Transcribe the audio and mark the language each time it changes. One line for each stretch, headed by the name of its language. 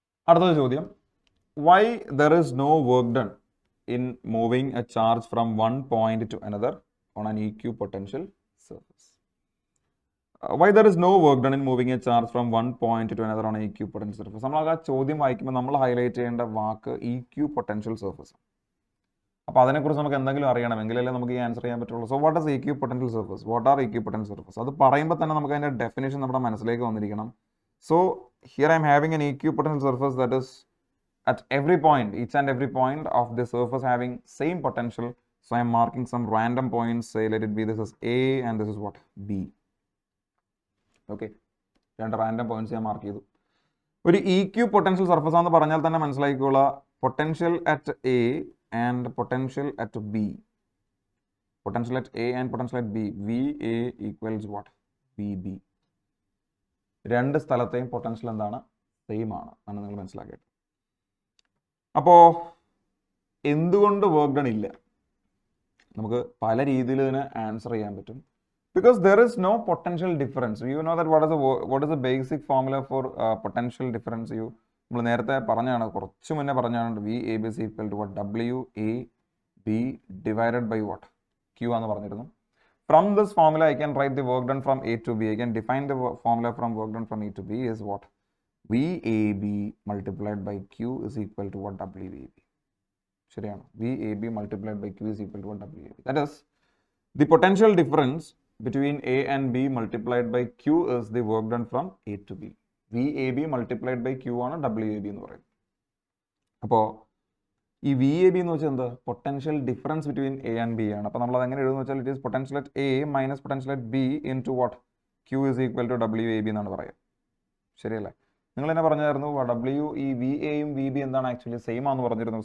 Malayalam: അടുത്ത ചോദ്യം,
English: why there is no work done in moving a charge from one point to another on an EQ potential surface? Why there is no work done in moving a charge from one point to another on an EQ potential surface?
Malayalam: നമ്മൾ ആ ചോദ്യം വായിക്കുമ്പോൾ നമ്മൾ highlight ചെയ്യേണ്ട വാക്ക് EQ potential surface. അപ്പോൾ അതിനെക്കുറിച്ച് നമുക്ക് എന്തെങ്കിലും അറിയണമെങ്കിലല്ലേ നമുക്ക് ഈ ആൻസർ ചെയ്യാൻ പറ്റുള്ളൂ.
English: So what is EQ potential surface? What are EQ potential surface?
Malayalam: അത് പറയുമ്പോൾ തന്നെ നമുക്ക് അതിൻ്റെ ഡെഫിനേഷൻ നമ്മുടെ മനസ്സിലേക്ക് വന്നിരിക്കണം.
English: So here I am having an EQ potential surface that is at every point, each and every point of the surface having same potential. So I am marking some random points. Say let it be this is A and this is what? B. Okay.
Malayalam: രണ്ട് random points ഞാൻ mark ചെയ്തു. ഒരു EQ potential surface ആണെന്ന് പറഞ്ഞാൽ തന്നെ മനസ്സിലാക്കിക്കോളൂ,
English: Potential at A and potential at B. Potential at A and potential at B. VA equals what? VB.
Malayalam: രണ്ട് സ്ഥലത്തെയും potential എന്താണ്? സെയിം ആണ് എന്നാണ് നിങ്ങൾ മനസ്സിലാക്കിയത്. അപ്പോൾ എന്തുകൊണ്ട് വർക്ക് ഡൺ ഇല്ല? നമുക്ക് പല രീതിയിൽ ഇതിന് ആൻസർ ചെയ്യാൻ പറ്റും.
English: Because there is no potential difference. You know that what is the basic formula for potential difference?
Malayalam: നമ്മൾ നേരത്തെ പറഞ്ഞാണ്, കുറച്ച് മുന്നേ പറഞ്ഞാണ്
English: VAB is equal to what? WAB divided by what? Q
Malayalam: ആണെന്ന് പറഞ്ഞിരുന്നു.
English: From this formula I can write the work done from A to B. I can define the formula from work done from A to B is what? VAB multiplied by Q is equal to what? WAB.
Malayalam: ശരിയാണ്.
English: VAB multiplied by Q is equal to what? WAB. That is, the potential difference between A and B multiplied by Q is the work done from A to B. VAB multiplied by Q
Malayalam: ആണ് WAB എന്ന് പറയുന്നത്. അപ്പോൾ ഈ V A B എന്ന് വെച്ചാൽ എന്താ
English: potential difference between A and B
Malayalam: ആണ്. അപ്പോൾ നമ്മൾ അത് എങ്ങനെ എഴുതുന്നു വെച്ചാൽ
English: it is potential at A minus potential at B into what Q is equal to W A B
Malayalam: എന്നാണ് പറയുക. ശരിയല്ലേ? നിങ്ങൾ തന്നെ പറഞ്ഞായിരുന്നു ഡബ്ല്യു ഈ വി എയും വി ബി എന്താണ് ആക്ച്വലി സെയിം ആണെന്ന് പറഞ്ഞിരുന്നു.